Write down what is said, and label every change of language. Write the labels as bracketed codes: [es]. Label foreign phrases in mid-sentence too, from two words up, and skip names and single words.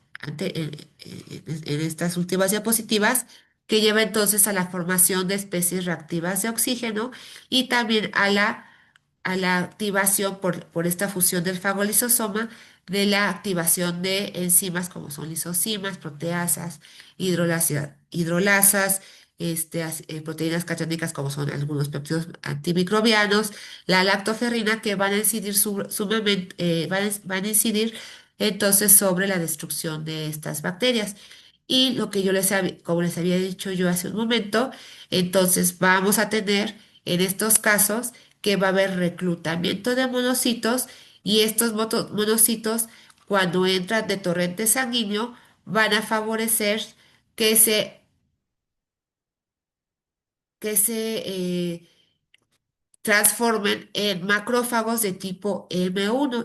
[es] en estas últimas diapositivas, que lleva entonces a la formación de especies reactivas de oxígeno y también a la activación por esta fusión del fagolisosoma de la activación de enzimas como son lisocimas, proteasas, hidrolasas, proteínas catiónicas como son algunos péptidos antimicrobianos, la lactoferrina que van a incidir sumamente, van a incidir entonces sobre la destrucción de estas bacterias. Y lo que como les había dicho yo hace un momento, entonces vamos a tener en estos casos que va a haber reclutamiento de monocitos y estos monocitos cuando entran de torrente sanguíneo van a favorecer que se, que se transformen en macrófagos de tipo M1.